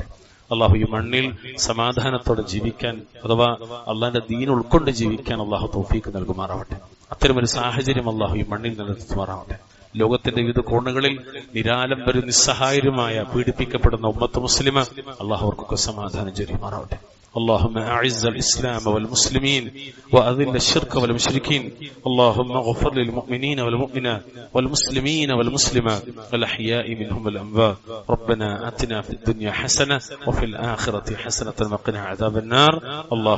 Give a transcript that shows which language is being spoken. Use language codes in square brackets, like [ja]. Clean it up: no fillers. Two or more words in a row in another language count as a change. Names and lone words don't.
[ml] അള്ളാഹു ഈ മണ്ണിൽ സമാധാനത്തോടെ ജീവിക്കാൻ, അഥവാ അള്ളാന്റെ ദീൻ ഉൾക്കൊണ്ട് ജീവിക്കാൻ അള്ളാഹു തൗഫീക്ക് നൽകുമാറാവട്ടെ. അത്തരമൊരു സാഹചര്യം അള്ളാഹു ഈ മണ്ണിൽ നിലനിർത്തുമാറാവട്ടെ. ലോകത്തിന്റെ വിവിധ കോണുകളിൽ നിരാലംബരും നിസ്സഹായരുമായ പീഡിപ്പിക്കപ്പെടുന്ന [ar] أمة مسلمة [ml] അള്ളാഹു അവർക്കൊക്കെ സമാധാനം ചൊരിയുമാറാവട്ടെ. [ar] اللهم أعز الإسلام والمسلمين وأذل الشرك والمشركين. اللهم اغفر للمؤمنين والمؤمنات والمسلمين والمسلمات الأحياء منهم والأموات. ربنا آتنا في الدنيا حسنة وفي الآخرة حسنة وقنا عذاب النار.